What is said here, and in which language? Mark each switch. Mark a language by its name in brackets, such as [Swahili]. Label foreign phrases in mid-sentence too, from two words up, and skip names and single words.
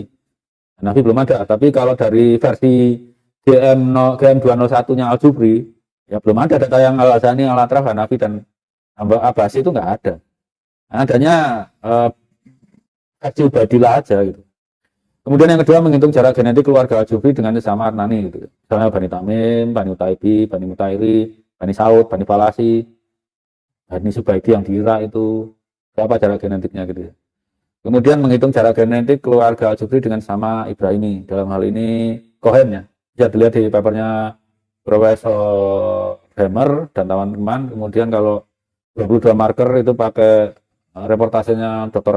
[Indonesian] Nabi belum ada, tapi kalau dari versi GM201-nya Al-Jufri, ya belum ada data yang Al-Hasani, Al-Atraf, Hanafi, dan Abbasi itu nggak ada. Adanya versi Ubaidilah aja gitu. Kemudian yang kedua menghitung jarak genetik keluarga Al-Jufri dengan sesama Adnani gitu. Misalnya Bani Tamim, Bani Utaibi, Bani Mutairi, Bani Saud, Bani Falasi, Bani Subaidi yang di Irak itu. Apa jarak genetiknya gitu ya. Kemudian menghitung jarak genetik keluarga Al-Jufri dengan sama Ibrahimi. Dalam hal ini Cohen ya. Bisa dilihat di papernya Profesor Hammer dan teman-teman. Kemudian kalau 22 marker itu pakai reportasenya Dr.